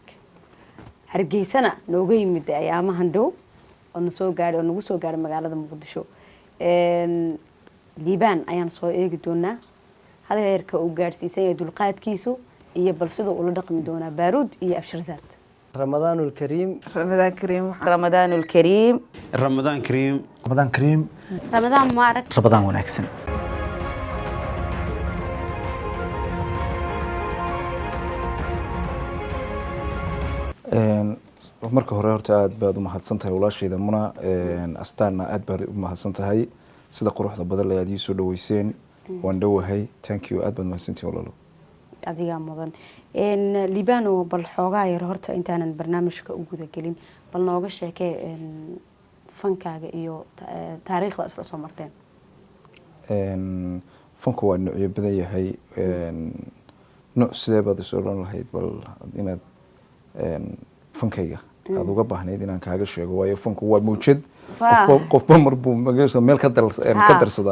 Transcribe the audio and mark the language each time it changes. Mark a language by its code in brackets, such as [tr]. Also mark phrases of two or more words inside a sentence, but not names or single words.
[so] hargeysana nooga yimid ayaamahan dhow oo nagu soo gaaray magaalada Muqdisho. Liban ayaan soo eegi doonaa hal heerka uu gaarsiisan yahay dulqaadkiisu iyo bal sidoo uu la dhaqmi doonaa Baaruud iyo Abshirzaad. [ar] رمضان الكريم رمضان كريم رمضان الكريم رمضان كريم رمضان كريم رمضان مبارك. [so] رمضان wanaagsan. marka hore horta aad baad u mahadsantahay walaashayda Muna, astaana aad baad u mahadsantahay sida quruxda badan ee aad ii soo dhaweyseen. waan dhawahay, [en] thank you, [so] aad baad mahadsantahay walaalo. adiga mudan Libano bal xoogaa yar horta intaanan barnaamijka u guda gelin bal nooga sheekay fankaaga iyo taariikhda isla soo marteen. fanku waa noocyo badan yahay, nooc sidee baad soo dhan lahayd bal inaad fankayga aad uga baahnayd inaan kaaga sheego, waayo fanku waa mawjad qofba marbu magaalada meel ka darsada.